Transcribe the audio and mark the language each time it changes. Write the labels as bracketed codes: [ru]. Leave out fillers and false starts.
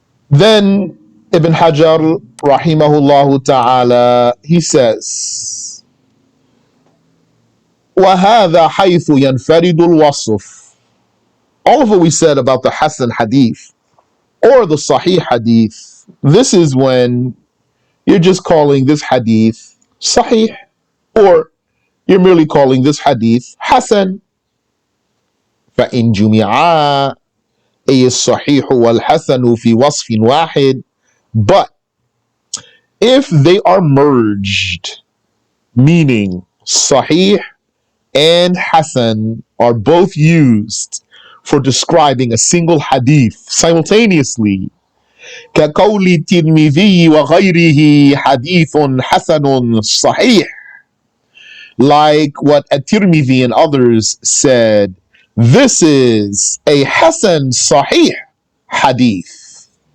[en] Then Ibn Hajar, rahimahullah ta'ala, he says, [ar] وَهَذَا حَيْثُ يَنْفَرِدُ الْوَصْفِ. [en] All of what we said about the Hasan Hadith or the Sahih Hadith, this is when you're just calling this Hadith Sahih, or you're merely calling this Hadith Hasan. [ar] فَإِنْ جُمِعَا أي الصحيح والحسن في وصف واحد. [en] But if they are merged, meaning Sahih and Hasan are both used for describing a single hadith simultaneously, [ar] كقول الترمذي وغيره حديث حسن صحيح, [en] like what At-Tirmidhiyy and others said, this is a Hasan-Sahih hadith.